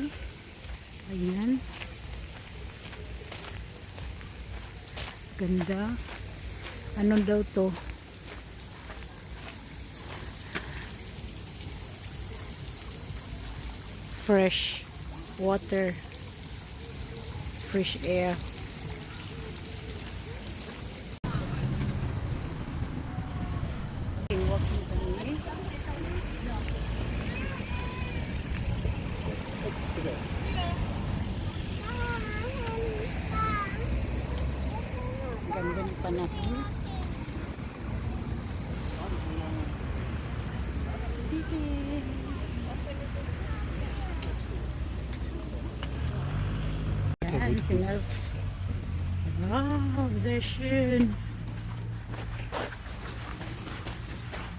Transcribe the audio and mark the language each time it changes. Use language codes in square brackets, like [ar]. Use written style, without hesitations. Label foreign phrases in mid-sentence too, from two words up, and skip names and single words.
[tl] Ayan, ganda. Ano daw to? [en] Fresh water, fresh air. [tl] Walking kami. Ganda ng panahon. Yan, si Nerf. [de] Wow, sehr schön.